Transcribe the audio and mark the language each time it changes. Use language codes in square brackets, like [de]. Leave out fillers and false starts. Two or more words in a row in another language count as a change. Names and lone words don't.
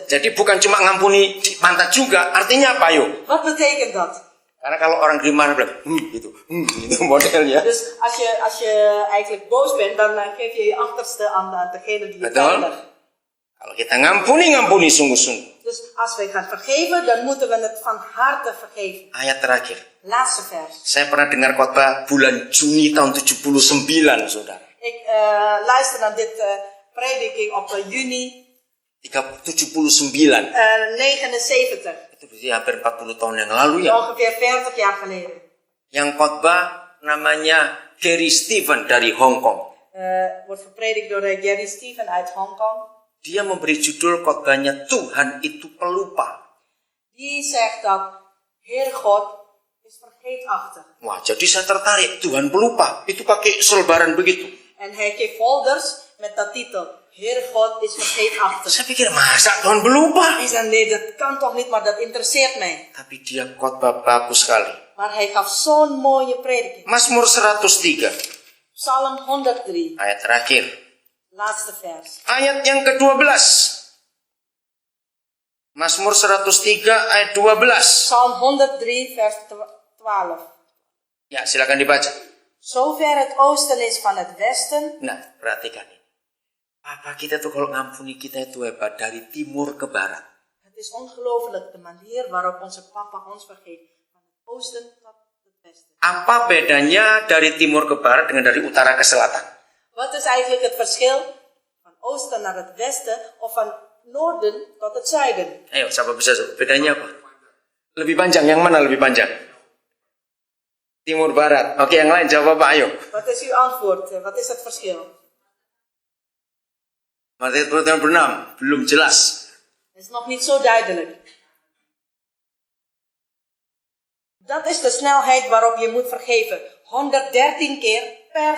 [id] Jadi bukan cuma ngampuni di pantat juga, artinya apa yo? [nl] Wat betekent dat? [id] Karena kalau orang gimana bilang, gitu modelnya. [nl] Dus als je eigenlijk boos bent, dan geef je je achterste aan degene die je [id] Betul. [nl] pijnigt. [id] Kalau kita ngampuni sungguh-sungguh. [nl] Dus als wij gaan vergeven, dan moeten we het van harte vergeven. [id] Ayat terakhir. [nl] Laatste vers. [id] Saya pernah dengar khotbah bulan Juni tahun 79, saudara. [nl] Ik luister naar dit prediking op juni 79. 79. [id] Itu berarti hampir 40 tahun yang lalu ya. [nl] Ongeveer 40 jaar geleden. [id] Yang khotbah namanya Gary Stephen dari Hong Kong. [nl] Wordt gepredikt door Gary Stephen uit Hongkong. [id] Dia memberi judul khotbahnya Tuhan itu pelupa. [nl] Die zegt dat Heer God is vergeetachtig. [id] Wah, jadi saya tertarik. Tuhan pelupa. Itu pakai selebaran begitu. [nl] En hij geeft folders met dat titel. Heer God is vergeetachtig. [id] Saya pikir, masa Tuhan pelupa? [nl] Hij zei, nee, dat kan toch niet, maar dat interesseert mij. [id] Tapi dia khotbah bagus sekali. [nl] Maar hij gaf zo'n mooie prediking. [id] Mazmur 103. [nl] Psalm 103, [id] Ayat terakhir. [nl] laatste vers. [id] Ayat yang ke-12. Mazmur 103 ayat 12. [nl] Psalm 103, vers 12. [id] Ya, silakan dibaca. [nl] Zover het oosten is van het westen. [id] Nah, perhatikan ini. Papa kita tuh kalau ngampuni kita itu hebat dari timur ke barat. [nl] Het is ongelooflijk de manier waarop onze papa ons vergeeft. Van het oosten tot het westen. [id] Apa bedanya dari timur ke barat dengan dari utara ke selatan? [nl] Wat is eigenlijk het verschil van oosten naar het westen of van noorden tot het zuiden? [id] Ayo, siapa bisa jawab? Bedanya apa? Lebih panjang, yang mana lebih panjang? Timur barat. Oke, yang lain jawab apa? Ayo. [nl] Wat is uw antwoord? Wat is het verschil? [id] Matius 26, belum jelas. [nl] Het is nog niet zo duidelijk. Dat is de snelheid waarop je moet vergeven. 113 keer per seconde.